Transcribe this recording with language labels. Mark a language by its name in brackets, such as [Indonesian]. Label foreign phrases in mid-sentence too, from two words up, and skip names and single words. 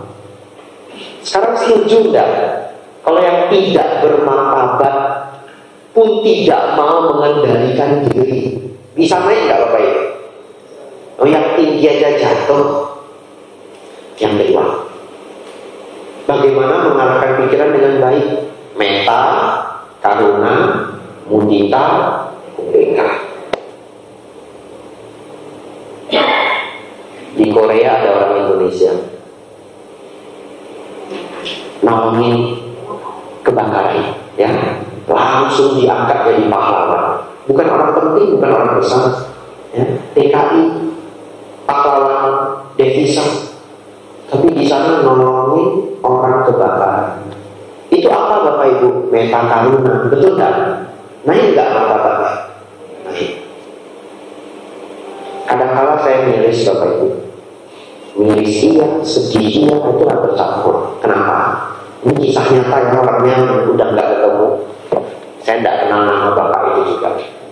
[Indonesian] Sekarang setuju enggak? Kalau yang tidak bermartabat pun tidak mau mengendalikan diri, bisa naik enggak Bapak Ibu? Oh, yang tinggi aja jatuh. Yang kedua, bagaimana mengarahkan pikiran dengan baik? [Pali] Metta, karuna, mudita, ubeka. [Indonesian] Di Korea ada orang Indonesia nolongin kebakaran, ya, langsung diangkat jadi pahlawan. Bukan orang penting, bukan orang besar, ya. TKI, pahlawan devisa, tapi di sana nolongin orang kebakaran. Itu apa Bapak Ibu? [Pali] Metta karuna, [Indonesian] betul kan? Naik nggak martabatnya? Naik. Kadang-kala saya miris Bapak Ibu, miris iya, sedih iya, itu bercampur. Kenapa? Ini kisah nyata yang orangnya udah nggak ketemu. Saya tidak kenal nama bapak itu juga.